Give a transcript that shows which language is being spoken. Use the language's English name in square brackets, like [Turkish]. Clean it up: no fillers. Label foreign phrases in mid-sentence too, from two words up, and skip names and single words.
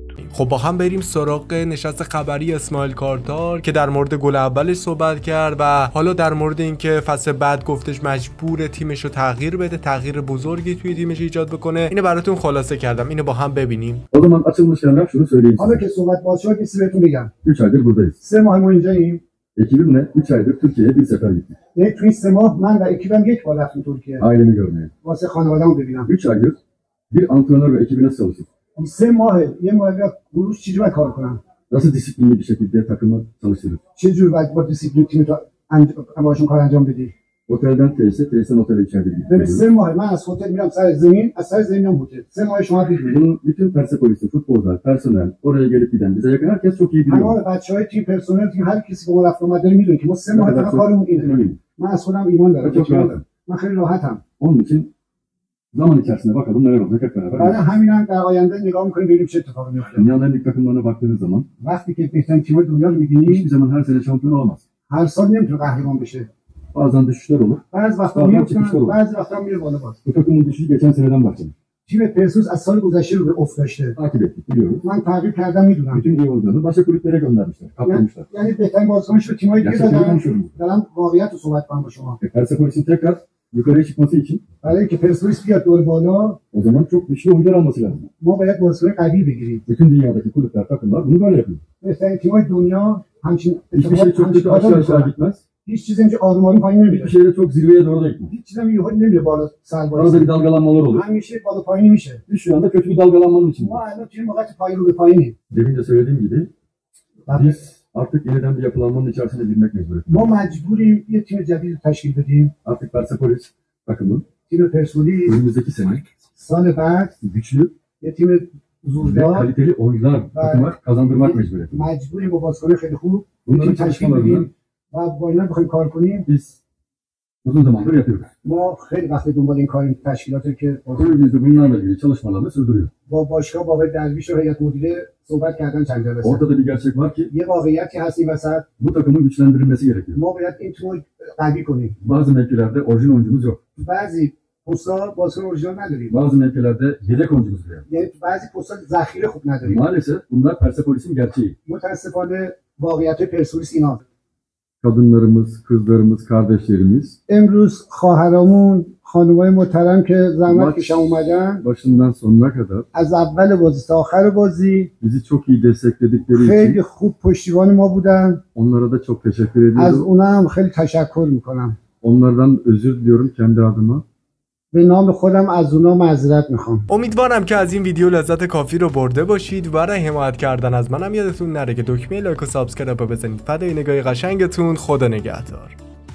[Persian] خب با هم بریم سراغ نشست خبری اسماعیل کارتار که در مورد گل اولش صحبت کرد و حالا در مورد اینکه فصل بعد گفتش مجبور تیمش رو تغییر بده، تغییر بزرگی توی تیمش ایجاد بکنه. اینو براتون خلاصه کردم، اینو با هم ببینیم. حالا من açılmış kردم شروع söyleyeyim. حالا که صحبت باز شد کسی بهتون بگم [Turkish] 3 aydır buradayız. [Persian] 3 ماه ما اینجاییم. [Turkish] Ekibimle 3 aydır Türkiye'ye bir sefer gittik. [Persian] یعنی توی 3 ماه من و ekibim یک بار رفتیم ترکیه. [Turkish] Ailemi görmeye. [Persian] واسه خانواده‌مو ببینم. [Turkish] 3 aydır bir antrenör ve ekibi nasıl çalışıyor? [Persian] 3 ماه یه مربی گروش چجوری کار کنن؟ [Turkish] Nasıl disiplinli bir şekilde takımı çalıştırır? [Persian] چجوری باید با دیسیپلین تیم باشون کار انجام بدی؟ [Turkish] Otelden tesise, tesisten otele içeride gidiyor. [Persian] 3 ماه من از هتل میرم سر زمین، از سر زمین میرم هتل. 3 ماه شما دیدید. [Turkish] Bunun bütün Persepolis'i, futbolcular, personel, oraya gelip giden bize yakın herkes çok iyi biliyor. [Persian] Tamam بچهای تیم پرسنل تیم هر کسی که ما رفت اومد داره میدونه که ما 3 ماه فقط کارمون اینه. من از خودم ایمان دارم. من خیلی راحتم. [Turkish] Onun için zaman içerisinde bakalım neler olacak hep beraber. [Persian] برای همینم در آینده نگاه می‌کنیم ببینیم چه اتفاقی میفته. [Turkish] Dünyanın en büyük takımlarına baktığınız zaman [Persian] وقتی که بهترین تیم‌های دنیا رو می‌بینی [Turkish] hiçbir zaman her sene şampiyon olamaz. [Persian] هر سال نمیتونه قهرمان بشه. [Turkish] Bazen düşüşler olur. [Persian] بعضی وقتا میفته، بعضی وقتا میره بالا باز. [Turkish] Bu takımın düşüşü geçen seneden başladı. [Persian] تیم پرسپولیس از سال گذشته رو به افت داشته. [Turkish] Takip ettik biliyoruz. [Persian] من تعقیب کردم میدونم. [Turkish] Bütün iyi oyuncuları başka kulüplere göndermişler, kaptırmışlar. [Persian] یعنی بهترین بازیکنش رو تیم‌های دیگه دادن. واقعیت رو صحبت کنم با شما. [Turkish] Persepolis'in tekrar yukarıya çıkması için [Persian] برای اینکه پرسپولیس بیاد دور بالا [Turkish] o zaman çok güçlü oyuncular alması lazım. [Persian] ما باید بازیکن قوی بگیریم. [Turkish] Bütün dünyadaki kulüpler, takımlar bunu böyle yapıyor. [Persian] بهترین تیم‌های دنیا همچین [Turkish] hiçbir şey çok kötü aşağı gitmez. [Persian] هیچ چیزی اینجا آروم آروم پایین نمیره. [Turkish] Hiçbir şey de çok zirveye doğru da gitmez. [Persian] هیچ چیزی یهو نمیره بالا سر بالا. [Turkish] Arada bir dalgalanmalar olur. [Persian] همیشه بالا پایین میشه. [Turkish] Biz şu anda kötü bir dalgalanmanın içindeyiz. [Persian] ما الان توی موقعیت پایین رو به پایینیم. [Turkish] Demin de söylediğim gibi biz artık yeniden bir yapılanmanın içerisine girmek mecburiyetindeyiz. [Persian] ما مجبوریم یه تیم جدید تشکیل بدیم. [Turkish] Artık Persepolis takımı [Persian] تیم پرسپولیس [Turkish] önümüzdeki sene [Persian] سال بعد [Turkish] güçlü [Persian] یه تیم [Turkish] ve [Persian] زوردار [Turkish] kaliteli oyuncular takıma kazandırmak mecburiyetindeyiz. [Persian] مجبوریم با بازیکن خیلی خوب [Turkish] Bunların [Persian] تیم تشکیل بدیم [Turkish] çalışmalarını [Persian] و با اینا بخوایم کار کنیم. [Turkish] biz uzun zamandır yapıyoruz. [Persian] ما خیلی وقت دنبال این کاریم، تشکیلاتی که [Turkish] Kulübümüz de bunlarla ilgili çalışmalarını sürdürüyor. [Persian] با باشگاه با درویش و هیئت مدیره صحبت کردن چند جلسه. [Turkish] Ortada bir gerçek var ki [Persian] یه واقعیتی هست این وسط. [Turkish] bu takımın güçlendirilmesi gerekiyor. [Persian] ما باید این تیمو قوی کنیم. [Turkish] Bazı mevkilerde orijinal oyuncumuz yok. [Persian] بعضی پست‌ها بازیکن اورجینال نداریم. [Turkish] Bazı mevkilerde yedek oyuncumuz bile. [Persian] یعنی تو بعضی پست‌ها ذخیره خوب نداریم. [Turkish] Maalesef bunlar Persepolis'in gerçeği. [Persian] متاسفانه واقعیت پرسپولیس اینا. [Turkish] Kadınlarımız, kızlarımız, kardeşlerimiz [Persian] امروز خواهرامون، خانمای محترم که زحمت کشم اومدن [Turkish] başından sonuna kadar [Persian] از اول بازی تا آخر بازی [Turkish] bizi çok iyi destekledikleri [Persian] خیلی [Turkish] için [Persian] خوب پشتیبان ما بودن. [Turkish] onlara da çok teşekkür [Persian] از [Turkish] ediyorum. [Persian] اونا هم خیلی تشکر میکنم. Onlardan özür diliyorum kendi adıma. به نام خودم از اونا معذرت میخوام. امیدوارم که از این ویدیو لذت کافی رو برده باشید. برای حمایت کردن از منم یادتون نره که دکمه لایک و سابسکرایب رو بزنید. فدای نگاه قشنگتون. خدا نگهدار.